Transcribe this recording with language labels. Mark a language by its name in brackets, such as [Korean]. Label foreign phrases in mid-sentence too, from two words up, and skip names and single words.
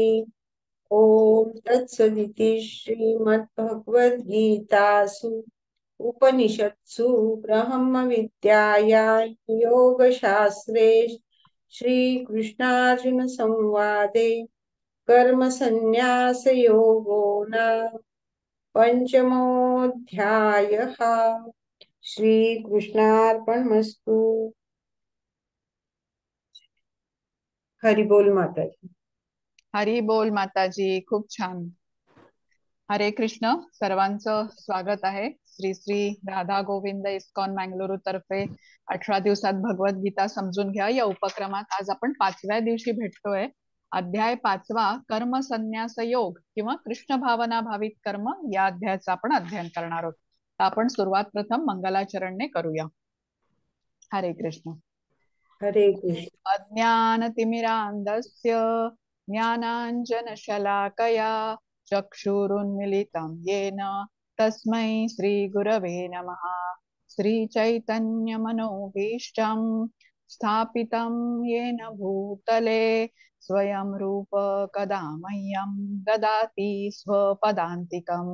[Sanskrit] ओम तत्सदिति श्रीमद्भगवद्गीतासु उपनिषत्सु ब्रह्मविद्यायां योगशास्त्रे श्रीकृष्णार्जुनसंवादे कर्मसन्न्यासयोगो नाम पंचमोऽध्यायः. श्रीकृष्णार्पणमस्तु. हरि बोल माताजी. [Marathi] हरी बोल माताजी. खूप छान. [Sanskrit] हरे कृष्ण. [Marathi] सर्वांचं स्वागत आहे. श्री श्री राधा गोविंद इस्कॉन मंगळुरू तर्फे 18 दिवसात भगवद्गीता समजून घ्या या उपक्रमात आज आपण 5व्या दिवशी भेटतोय. अध्याय 5वा कर्म संन्यास योग किंवा कृष्ण भावना भावित कर्म या अध्यायाचं आपण अध्ययन करणार आहोत. आपण सुरुवात प्रथम मंगलाचरणने करूया. [Sanskrit] हरे कृष्ण. हरे कृष्ण. अज्ञानतिमिरान्धस्य ज्ञानाञ्जनशलाकया चक्षुरुन्मिलितं येन तस्मै श्रीगुरवे नमः. श्रीचैतन्यमनोभीष्टं स्थापितं येन भूतले स्वयं रूप कदा मह्यं ददाति स्वपदान्तिकं.